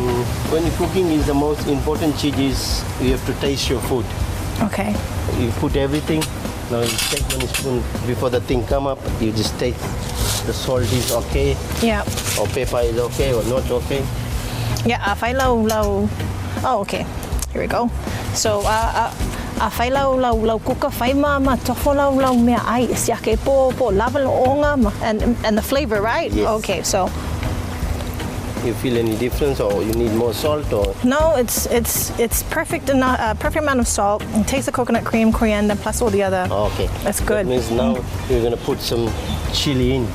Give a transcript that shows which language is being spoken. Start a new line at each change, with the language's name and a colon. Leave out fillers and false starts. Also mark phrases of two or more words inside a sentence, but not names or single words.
English: When you're cooking, is the most important cheat is you have to taste your food. Okay. You put everything. Now you take 1 spoon before the thing come up. You just taste the salt is okay. Yeah. Or pepper is okay or not okay. Yeah,
Samoan: fai lau.
English: Oh, okay. Here we go. So,
Samoan: fai lau kuka fai ma tofo lau mea ai siake po lava onga
English: and the flavor, right? Yes. Okay, so You feel any difference, or you need more salt, or? no, it's perfect enough, perfect amount of salt. And taste the coconut cream, coriander, plus all the other. Okay. That's good. That means now you're gonna put some chili in.